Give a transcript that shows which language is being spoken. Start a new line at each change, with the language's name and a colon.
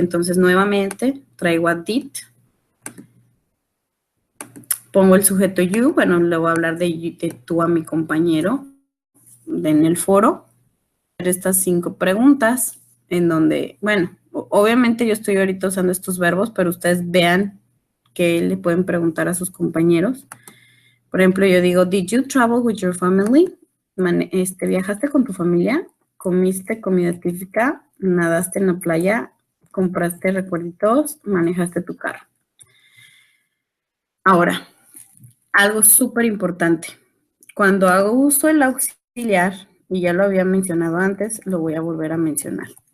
Spanish: Entonces, nuevamente, traigo a did, pongo el sujeto you, bueno, le voy a hablar de tú a mi compañero en el foro. Estas 5 preguntas en donde, bueno, obviamente yo estoy ahorita usando estos verbos, pero ustedes vean que le pueden preguntar a sus compañeros. Por ejemplo, yo digo,
English: did you travel with your family?
Spanish: ¿Viajaste con tu familia? ¿Comiste comida típica? ¿Nadaste en la playa? ¿Compraste recuerditos? ¿Manejaste tu carro? Ahora, algo súper importante. Cuando hago uso del auxiliar, y ya lo había mencionado antes, lo voy a volver a mencionar.